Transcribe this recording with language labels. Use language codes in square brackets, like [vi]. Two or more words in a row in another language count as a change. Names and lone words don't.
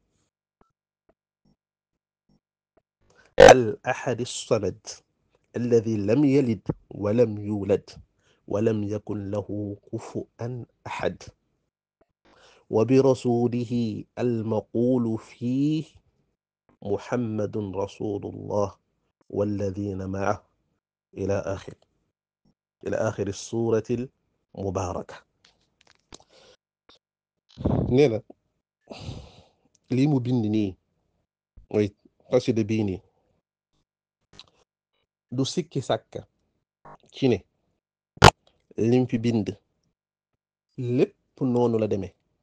[ar] الأحد الصمد الذي لم يلد ولم يولد ولم يكن له كفؤا أحد وبرسوله المقول فيه محمد رسول الله والذين معه إلى آخر سورة مباركة. [wo] nee na lii mu bind nii mooy xasida bii nii du sikki sàkka ci ne lim fi bind lépp noonu la demee